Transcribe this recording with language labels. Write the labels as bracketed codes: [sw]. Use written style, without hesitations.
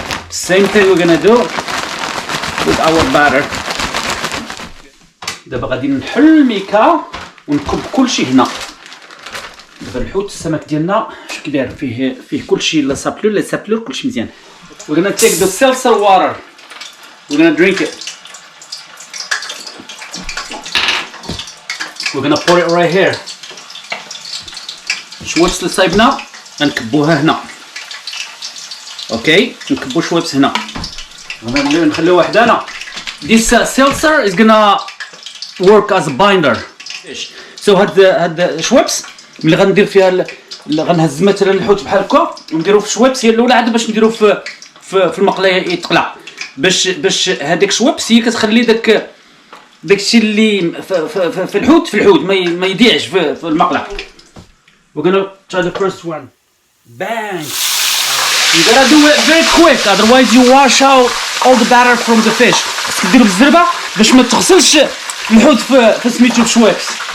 [en] same thing we're gonna do with our batter. [ar] دابا غادي نحل الميكا ونكب كلشي هنا. دابا الحوت السمك ديالنا اش كيداير فيه كلشي لا سابلور كلشي مزيان. [en] we're gonna take the seltzer water, we're gonna drink it, we're gonna pour it right here. [ar] شويبس اللي صايبنا غنكبوها هنا. اوكي نكبو شويبس هنا نخليوها وحدانا. [en] this seltzer is gonna work as a binder. [ar] so هاد شويبس ملي غندير فيها غنهز مثلا الحوت بحال هكا ونديرو في شويبس. هي الاولى عاد باش نديرو في المقلايه يتقلع باش هذيك شويبس هي كتخلي داكشي اللي في الحوت ما يضيعش في المقلع. [en] we're gonna try the first one. bang. You gotta do it very quick, otherwise you wash out all the batter from the fish. [ar] خصك ديرو بالزربه باش ما تغسلش الحوت في سميتو بشويبس.